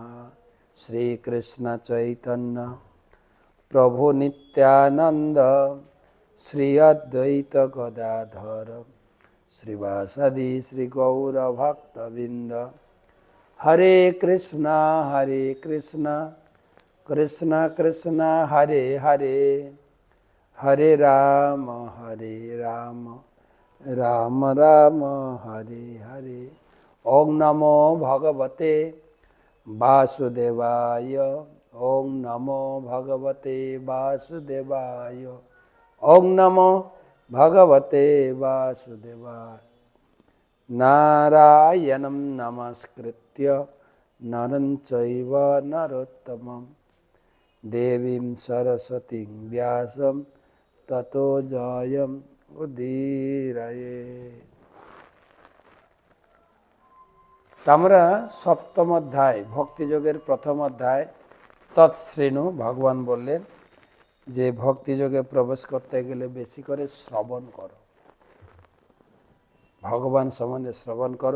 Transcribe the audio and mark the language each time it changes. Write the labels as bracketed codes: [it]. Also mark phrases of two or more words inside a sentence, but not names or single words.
[sa] শ্রীকৃষ্ণ চৈতন্য প্রভু নিত্যানন্দ শ্রী অদ্বৈত গদাধর শ্রীবাসাদি শ্রী গৌর ভক্তবৃন্দ। হরে কৃষ্ণ কৃষ্ণ কৃষ্ণ হরে হরে, হরে রাম রাম রাম হরে হরে। ওং নমো ভগবতে বাসুদেবায়, ওং নমো ভগবতে বাসুদেবায়, ওং নমো ভগবতে বাসুদেবায়। নারায়ণং নমস্কৃত্য নরং চৈব নরোত্তমং দেবীং সরস্বতীং ব্যাসং ততো জয়ং উদীরয়েৎ। [bn] আমরা সপ্তম অধ্যায় ভক্তিযোগের প্রথম অধ্যায় তৎশ্রেণু ভগবান বললেন যে ভক্তিযোগে প্রবেশ করতে গেলে বেশি করে শ্রবণ করো, ভগবান সম্বন্ধে শ্রবণ করো।